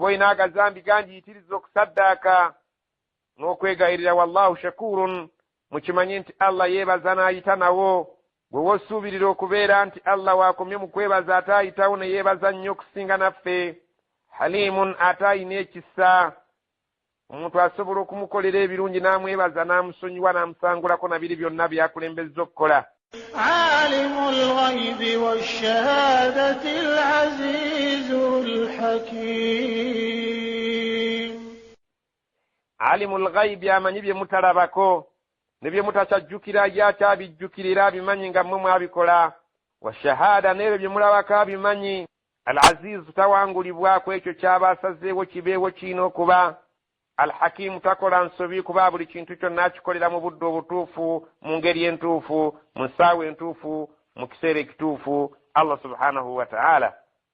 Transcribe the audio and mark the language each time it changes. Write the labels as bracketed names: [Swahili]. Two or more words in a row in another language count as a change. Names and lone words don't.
[Ganda] olina agazambi gandiyitiriza okusaddaaka n'okwegayirira [Arabic] والله شكور [Ganda] mukimanye nti Allah yeebaza n'ayita nawo gwe wosuubirira okubeera nti Allah waakomye mu kwebaza ate ayitawo ne yeebaza nnyo okusinga naffe halimun ate ayina ekisa omuntu asobola okumukolera ebirungi n'amwebaza n'amusonyiwa n'amusangulako na biri byonna byakulembezza okukola [Arabic] عالم الغيب والشهادة العزيز الحكيم عالم الغيب [Ganda] amanyi bye mutalabako ne bye mutakyajjukira yakyabijjukirira abimanyi nga mmwe mwabikola [Arabic] والشهادة [Ganda] n'ebyo bye mulabako abimanyi [Arabic] العزيز [Ganda] tawangulibwako ekyo kyaba asazeewo kibeewo kiina okuba alhakimu takola nsobi kuba buli kintu kyonna akikolera mu budde obutuufu mu ngeri entuufu mu ssaawa entuufu mu kiseera ekituufu [Arabic] الله سبحانه وتعالى